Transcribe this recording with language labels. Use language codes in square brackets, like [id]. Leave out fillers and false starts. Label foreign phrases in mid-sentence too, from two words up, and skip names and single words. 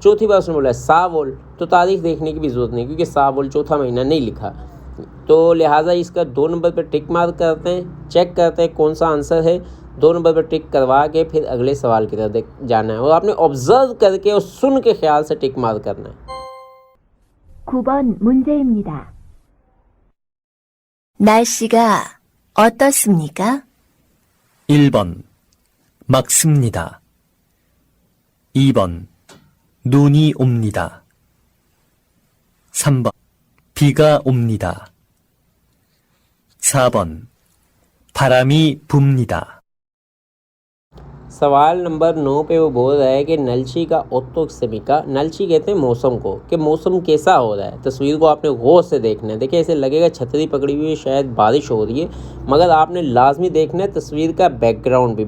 [ur] چوتھی بار اس نے بولا [ko] 사월, [ur] تو تاریخ دیکھنے کی بھی ضرورت نہیں کیونکہ [ko] 사월 [ur] چوتھا مہینہ نہیں لکھا، تو لہٰذا اس کا 2 نمبر پر [en] tick mark [ur] کرتے ہیں، چیک کرتے ہیں کون سا آنسر ہے. 2 نمبر پر ٹک کروا کے پھر اگلے سوال کی طرف جانا ہے اور آپ نے آبزرو کر کے اور سن کے خیال سے [en] tick mark [ur] کرنا ہے. [ko] 9번 문제입니다. 날씨가 어떻습니까? 1번 맑습니다. 2번 눈이 옵니다. 3번 비가 옵니다. 4번 바람이 붑니다. [ur] سوال نمبر 9 پہ وہ بول رہا ہے کہ [ko] 날씨가 어떻습니까, [ur] नलची کہتے ہیں موسم کو، کہ موسم کیسا ہو رہا ہے। تصویر کو آپ نے غور سے دیکھنا ہے۔ دیکھیے ایسے لگے گا چھتری پکڑی ہوئی ہے، شاید بارش ہو رہی ہے، مگر آپ نے لازمی دیکھنا ہے تصویر کا بیک گراؤنڈ بھی.